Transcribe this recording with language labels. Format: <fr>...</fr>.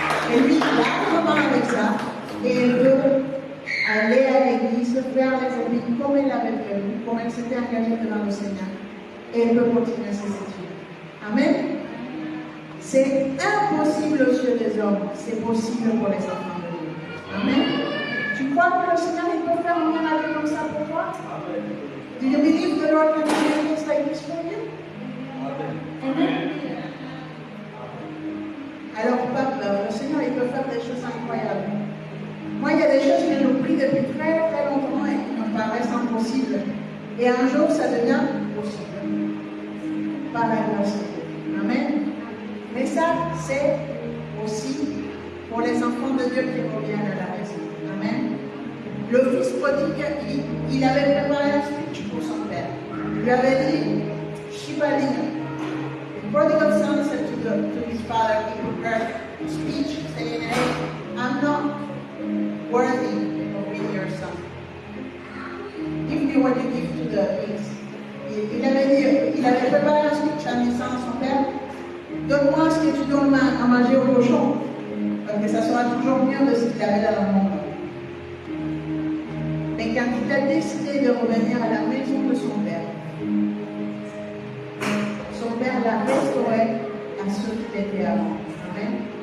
<fr>Elle vit largement avec ça. Et elle veut aller à l'église, faire les habits comme elle l'avait prévu, comme elle s'était engagée devant le Seigneur. Et elle peut continuer ses études. Amen. C'est impossible aux yeux des hommes, c'est possible pour les enfants de Dieu. Amen. Tu crois que le Seigneur il peut faire un miracle comme ça pour toi?</fr> <en>Do you believe the Lord can do things like this for you? Amen.</en> <fr>Alors, pas peur, le Seigneur il peut faire des choses incroyables. Moi, il y a des choses que je prie depuis très très longtemps et qui me paraissent impossibles. Et un jour, ça devient possible. Par la grâce de Dieu. Amen. Mais ça, c'est aussi pour les enfants de Dieu qui reviennent à la maison. Amen. Le fils prodigue, il avait préparé un speech pour son père. Il lui avait dit, Shibalina.</fr> <en>The prodigal son said to his father, he prepared a speech saying, hey, I'm not worthy of being your son. Give me what you give to the pigs.</en> <fr>Il avait préparé un speech en disant à son père, donne-moi ce que tu donnes à manger au cochon, parce que ça sera toujours mieux de ce qu'il avait dans le monde. Mais quand il a décidé de revenir à la maison de son père l'a restauré à ce qu'il était avant. Amen.</fr>